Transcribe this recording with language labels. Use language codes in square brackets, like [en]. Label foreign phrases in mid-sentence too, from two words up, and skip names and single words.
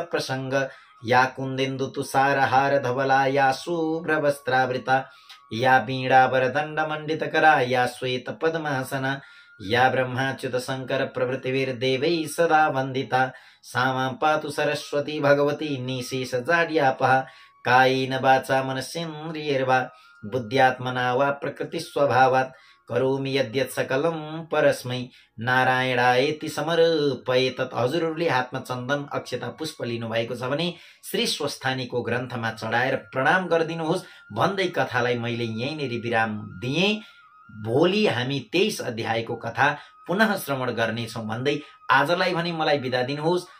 [sa] प्रसंग या कुन्देन्दु तुषारहार धवला या शुभ्रवस्त्रावृता या वीणावरदण्ड मण्डितकरा या श्वेत पद्मासना या ब्रह्माच्युत शंकर प्रभृतिर्देवैः सदा वन्दिता सा मां पातु सरस्वती भगवती निशेष जाड्यापहा कायेन वाचा मनसेन्द्रियैर्वा बुद्ध्यात्मना वा प्रकृति स्वभावात् करोमि यद्यत् सकलं परस्मै नारायणायेति समर्पयेत्। [ne] हजुरहरूले हातमा चन्दन अक्षता पुष्प लिनु भएको छ भने श्री स्वस्थानीको ग्रन्थमा चढाएर प्रणाम गरिदिनुहोस् भन्दै कथालाई मैले यहीँनेरि विराम दिएँ। भोलि हामी 23 अध्यायको कथा पुनः श्रवण गर्नेछौँ भन्दै आजलाई भने मलाई बिदा दिनुहोस्।